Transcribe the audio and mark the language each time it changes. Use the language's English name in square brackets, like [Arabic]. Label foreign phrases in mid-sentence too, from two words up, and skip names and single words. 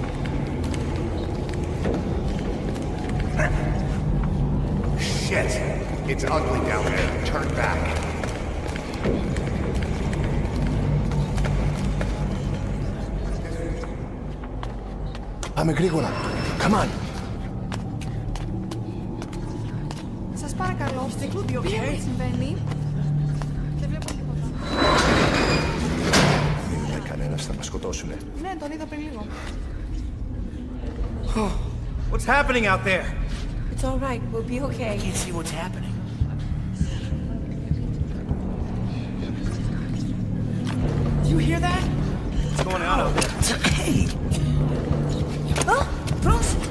[English] Shit! It's ugly down there. Turn back. [Greek] Πάμε γρήγορα. [English] Come on. [Greek] Σας παρακαλώ, τι συμβαίνει. Δεν βλέπω τίποτα. Κανένας θα μας σκοτώσουνε. Ναι, τον είδα πριν λίγο. [English] What's happening out there? It's all right. We'll be okay. Can't see what's happening. Do you hear that? What's going on out there? It's okay. Oh, πρόσεχε.